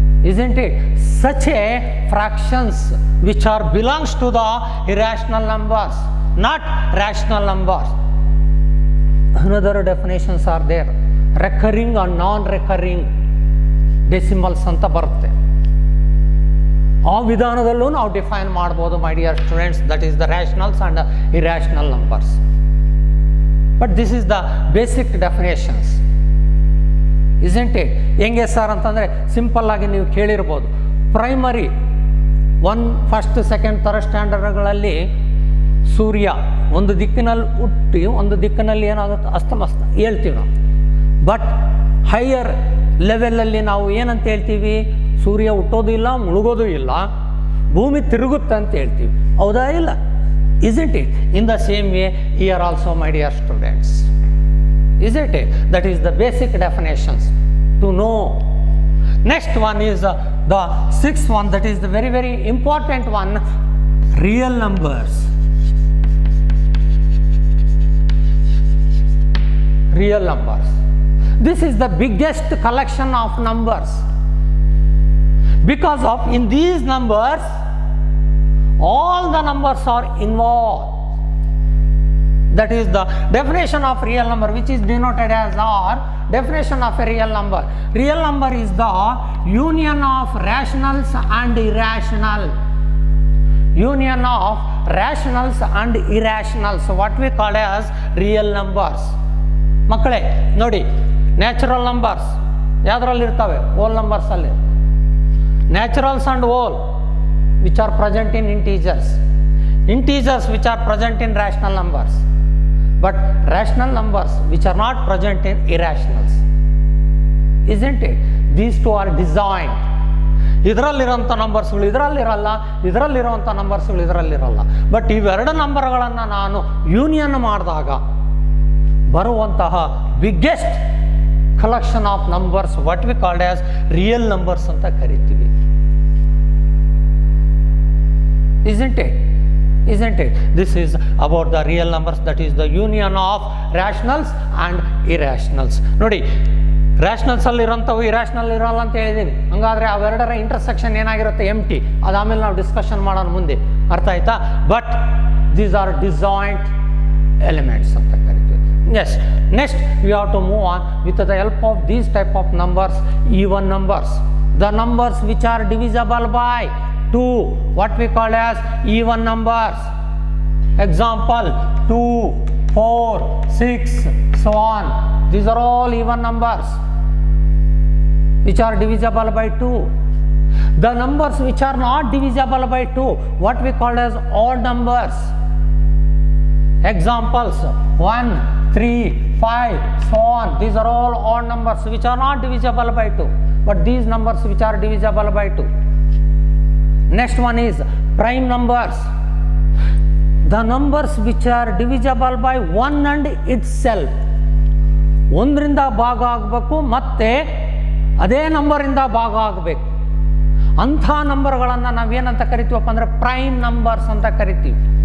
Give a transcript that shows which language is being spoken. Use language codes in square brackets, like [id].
[en] Isn't it? Such a fractions which are belongs to the irrational numbers, not rational numbers. Another definitions are there. Recurring or non-recurring decimals [kn] ಅಂತ ಬರುತ್ತೆ. ಆ ವಿಧಾನದಲ್ಲೂ ನಾವು define ಮಾಡ್ಬೋದು [en] My dear students. That is the rationals and irrational numbers. But this is the basic definitions. Isn't it? [kn] ಹೆಂಗೆ sir ಅಂತಂದರೆ simple ಆಗಿ ನೀವು ಕೇಳಿರ್ಬೋದು. ಪ್ರೈಮರಿ 1, 1st, 2nd, 3rd ಸ್ಟ್ಯಾಂಡರ್ಡ್ಗಳಲ್ಲಿ ಸೂರ್ಯ ಒಂದು ದಿಕ್ಕಿನಲ್ಲಿ ಹುಟ್ಟಿ ಒಂದು ದಿಕ್ಕಿನಲ್ಲಿ ಏನಾಗುತ್ತೆ ಅಸ್ತಮಸ್ತ ಹೇಳ್ತೀವಿ ನಾವು. ಬಟ್ ಹೈಯರ್ ಲೆವೆಲಲ್ಲಿ ನಾವು ಏನಂತ ಹೇಳ್ತೀವಿ? ಸೂರ್ಯ ಹುಟ್ಟೋದು ಇಲ್ಲ, ಮುಳುಗೋದು ಇಲ್ಲ, ಭೂಮಿ ತಿರುಗುತ್ತೆ ಅಂತ ಹೇಳ್ತೀವಿ. ಹೌದಾ ಇಲ್ಲ? [en] Isn't it? In the same way here also my dear students. Isn't it? That is the basic definitions to know. Next one is the 6th one, that is the very, very important one, real numbers. Real numbers. This is the biggest collection of numbers, because of in these numbers all the numbers are involved. That is the definition of real number, which is denoted as R. Definition of a real number. Real number is the union of rationals and irrational. Union of rationals and irrationals. What we call as real numbers. [kn] ಮಕ್ಕಳೇ ನೋಡಿ, natural numbers ಯಾವುದ್ರಲ್ಲಿ ಇರ್ತವೆ? Hole ನಂಬರ್ಸಲ್ಲಿ. [en] Naturals and whole which are present in integers. Integers which are present in rational numbers. But rational numbers which are not present in irrationals. Isn't it? These two are designed. [kn] ಇದರಲ್ಲಿರೋಂಥ ನಂಬರ್ಸ್ಗಳು ಇದರಲ್ಲಿರಲ್ಲ, ಇದರಲ್ಲಿರುವಂಥ ನಂಬರ್ಸ್ಗಳು ಇದರಲ್ಲಿರಲ್ಲ. But ಇವೆರಡು ನಂಬರ್ಗಳನ್ನು ನಾನು union ಮಾಡಿದಾಗ ಬರುವಂತಹ [en] biggest collection of numbers what we called as real numbers [kn] ಅಂತ ಕರಿತೀವಿ. [en] Isn't it? Isn't it? This is about the real numbers, that is the union of rationals and irrationals. [kn] ನೋಡಿ, ರ್ಯಾಷನಲ್ಸ್ ಅಲ್ಲಿರೋಂಥವು irrational ಇರೋಲ್ಲ ಅಂತ ಹೇಳಿದ್ದೀನಿ. ಹಂಗಾದರೆ ಅವೆರಡರ ಇಂಟರ್ಸೆಕ್ಷನ್ ಏನಾಗಿರುತ್ತೆ? ಎಂಟಿ. ಅದಾದಮೇಲೆ ನಾವು ಡಿಸ್ಕಷನ್ ಮಾಡೋಣ ಮುಂದೆ. ಅರ್ಥ ಆಯ್ತಾ? [en] but these are disjoint elements [kn] ಅಂತ ಕರಿತೀವಿ. [en] Yes, next we have to move on with the help of these type of numbers. Even numbers, the numbers which are divisible by 2, what we call as even numbers. Example 2, 4, 6, so on. These are all even numbers which are divisible by 2. The numbers which are not divisible by 2, what we call as odd numbers. Examples 1, 3, 5, so on. These are all odd numbers which are not divisible by 2. But these numbers which are divisible by 2. Next one is prime numbers. The numbers which are divisible by 1 and itself. [kn] ಒಂದರಿಂದ ಭಾಗ ಆಗಬೇಕು ಮತ್ತೆ ಅದೇ ನಂಬರಿಂದ ಭಾಗ ಆಗಬೇಕು. ಅಂಥ ನಂಬರ್ಗಳನ್ನು ನಾವೇನಂತ ಕರಿತೀವಪ್ಪ ಅಂದರೆ ಪ್ರೈಮ್ ನಂಬರ್ಸ್ ಅಂತ ಕರಿತೀವಿ.